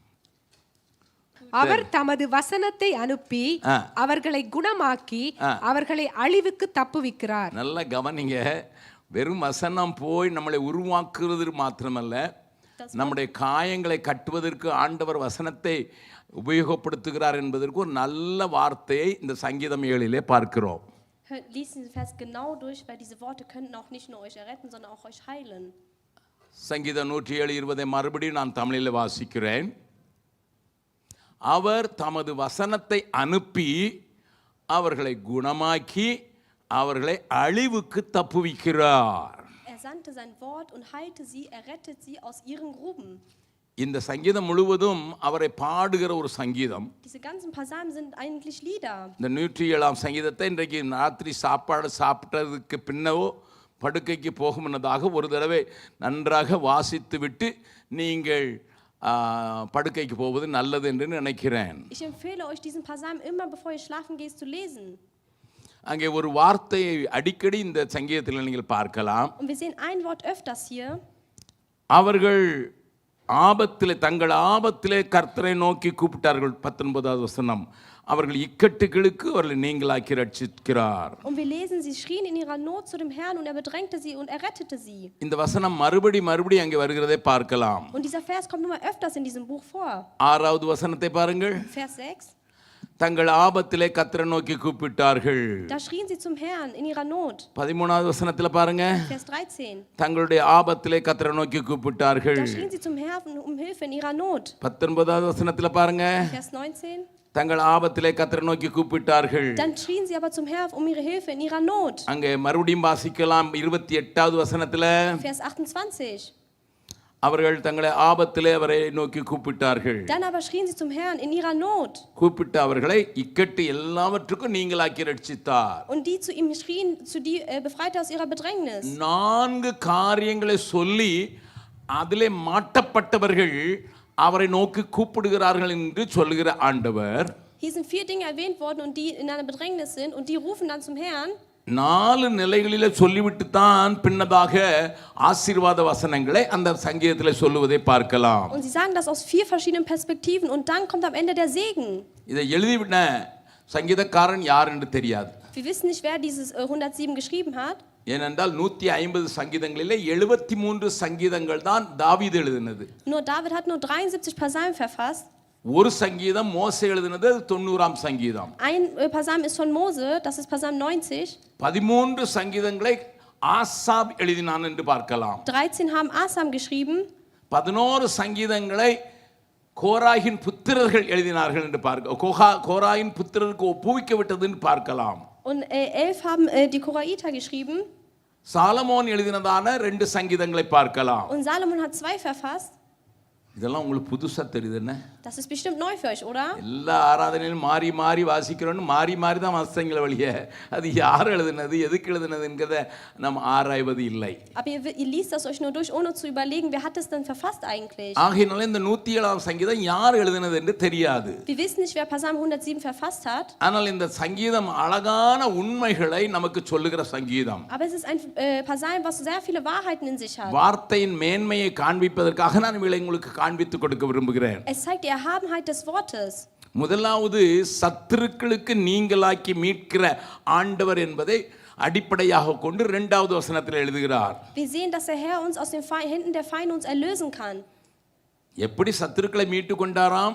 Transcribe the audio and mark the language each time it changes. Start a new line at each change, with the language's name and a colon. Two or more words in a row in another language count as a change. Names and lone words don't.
Tamil: அவர் தமது வசனத்தை அனுப்பி அவர்களை குணமாக்கி அவர்களை அழிவுக்கு தப்புவிக்கிறார். நல்ல கவனிங்க. வெறும் வசனம் போய் நம்மளை உருவாக்குறது மாத்திரமல்ல, நம்முடைய காயங்களை கட்டுவதற்கு ஆண்டவர் வசனத்தை உபயோகப்படுத்துகிறார் என்பதற்கு ஒரு நல்ல வார்த்தையை இந்த சங்கீதம் 7 பார்க்கிறோம்.
German: Lies diesen Vers genau durch, weil diese Worte könnten auch nicht nur euch erretten, sondern auch euch heilen.
Tamil: சங்கீதம் 107:20 மறுபடியும் நான் தமிழில் வாசிக்கிறேன். அவர் தமது வசனத்தை அனுப்பி அவர்களை குணமாக்கி அவர்களை அழிவுக்கு தப்புவிக்கிறார்.
German: Sandte sein Wort und heilte sie, rettet sie aus ihren Gruben.
Tamil: இந்த சங்கீதம் முழுவதும் அவரை பாடுகிற ஒரு சங்கீதம்.
German: Diese ganzen Psalmen sind eigentlich Lieder.
Tamil: இந்த 107ஆம் சங்கீதத்தை இன்றைக்கு ராத்திரி சாப்பாடு சாப்பிட்டதுக்கு பின்னவோ படுக்கைக்கு போகும் முன்னதாக ஒரு தடவை நன்றாக வாசித்து விட்டு நீங்கள் படுக்கைக்கு போவது நல்லது என்று நினைக்கிறேன்.
German: Ich empfehle euch diesen Psalm immer bevor ihr schlafen geht zu lesen.
Tamil: அங்கே ஒரு வார்த்தையை அடிக்கடி இந்த சங்கீதத்தில் நீங்கள் பார்க்கலாம்.
German: Und wir sehen ein Wort öfters hier.
Tamil: அவர்கள் ஆபத்திலே தங்கள் ஆபத்திலே கர்த்தரை நோக்கி கூப்பிட்டார்கள். 19வது வசனம். அவர்கள் இக்கட்டுகளுக்கு அவர்களை நீங்களாக்கி ரட்சிக்கிறார்.
German: Und wir lesen, sie schrien in ihrer Not zu dem Herrn und bedrängte sie und rettete sie.
Tamil: இந்த வசனம் மறுபடி அங்கே வருகிறதை பார்க்கலாம்.
German: Und dieser Vers kommt nur mal öfters in diesem Buch vor.
Tamil: 6வது வசனத்தை பாருங்கள்.
German: Vers 6.
Tamil: தங்கள் ஆபத்திலே கர்த்தரை நோக்கி கூப்பிட்டார்கள்.
German: Da schrien sie zum Herrn in ihrer Not.
Tamil: 13வது வசனத்துல பாருங்க.
German: Vers 13.
Tamil: தங்களுடைய ஆபத்திலே கர்த்தரை நோக்கி கூப்பிட்டார்கள்.
German: Da schrien sie zum Herrn um Hilfe in ihrer Not.
Tamil: 19வது வசனத்துல பாருங்க.
German: Vers 19.
Tamil: தங்கள் ஆபத்திலே கர்த்தரை நோக்கி கூப்பிட்டார்கள்.
German: Dann schrien sie aber zum Herrn um ihre Hilfe in ihrer Not.
Tamil: அங்கே மறுபடியும் வாசிக்கலாம். 28வது வசனத்துல.
German: Vers 28.
Tamil: அவர்கள் தங்களை ஆபத்திலே அவரை நோக்கி கூப்பிட்டார்கள்.
German: Dann aber schrien sie zum Herrn in ihrer Not.
Tamil: கூப்பிட்டு அவர்களை இக்கட்டு எல்லாவற்றுக்கும் நீங்களாக்கி ரட்சித்தார்.
German: Und die zu ihm schrien, die befreite aus ihrer Bedrängnis.
Tamil: 4 காரியங்களை சொல்லி அதிலே மாட்டப்பட்டவர்கள் அவரை நோக்கி கூப்பிடுகிறார்கள் என்று சொல்லுகிற ஆண்டவர்.
German: Hier sind 4 Dinge erwähnt worden und die in einer Bedrängnis sind und die rufen dann zum Herrn.
Tamil: 4 நிலைகளிலே சொல்லிவிட்டு தான் பின்னதாக ஆசீர்வாத வசனங்களை அந்த சங்கீதத்தில் சொல்லுவதை பார்க்கலாம்.
German: Und sie sagen das aus 4 verschiedenen Perspektiven und dann kommt am Ende der Segen.
Tamil: இதை எழுதிவிட்ட சங்கீதக்காரன் யார் என்று தெரியாது.
German: Wir wissen nicht, wer dieses 107 geschrieben hat.
Tamil: ஏனென்றால் 150 சங்கீதங்களிலே 73 சங்கீதங்கள் தான் தாவீது எழுதினது.
German: Nur David hat nur 73 Psalmen verfasst.
Tamil: ஒரு சங்கீதம் மோசே எழுதினது 90ஆம் சங்கீதம்.
German: Ein Psalm ist von Mose, das ist Psalm 90.
Tamil: 13 சங்கீதங்களை ஆசாப் எழுதினான் என்று பார்க்கலாம்.
German: 13 haben Asam geschrieben.
Tamil: 11 சங்கீதங்களை கோராகின் புத்திரர்கள் எழுதினார்கள் என்று பார்க்க கோராகின் புத்திரருக்கு ஒப்புவிக்க விட்டது என்று பார்க்கலாம்.
German: Und 11 haben die Koraiter geschrieben.
Tamil: சாலமோன் எழுதினதான 2 சங்கீதங்களை பார்க்கலாம்.
German: Und Salomon hat 2 verfasst.
Tamil: இதெல்லாம் உங்களுக்கு புதுசா தெரியுது என்ன?
German: Das ist bestimmt neu für euch, oder?
Tamil: எல்லா ஆராதனையிலும் மாறி வாசிக்கிறோன்னு மாறி தான் வாசித்தங்கள வழிய அது யார் எழுதினது எதுக்கு எழுதினதுங்கிறத நம்ம ஆராய்வது இல்லை.
German: Aber ihr liest das euch nur durch, ohne zu überlegen, wer hat es denn verfasst eigentlich?
Tamil: ஆகையினால இந்த 107ஆம் சங்கீதம் யார் எழுதினது என்று தெரியாது.
German: Wir wissen nicht, wer Psalm 107 verfasst hat.
Tamil: ஆனால் இந்த சங்கீதம் அழகான உண்மைகளை நமக்கு சொல்லுகிற சங்கீதம்.
German: Aber es ist ein Psalm, was sehr viele Wahrheiten in sich hat.
Tamil: வார்த்தையின் மேன்மையை காண்பிப்பதற்காக நான் உங்களுக்கு காண்பித்து கொடுக்க விரும்புகிறேன்.
German: Es zeigt die Erhabenheit des Wortes.
Tamil: முதலாவது சத்துருக்களுக்கு நீங்களாக்கி மீட்கிற ஆண்டவர் என்பதை அடிப்படையாக கொண்டு 2வது வசனத்தில் எழுதுகிறார்.
German: Wir sehen, dass der Herr uns aus den Händen der Feinde uns erlösen kann.
Tamil: எப்படி சத்துருக்களை மீட்டு கொண்டாராம்?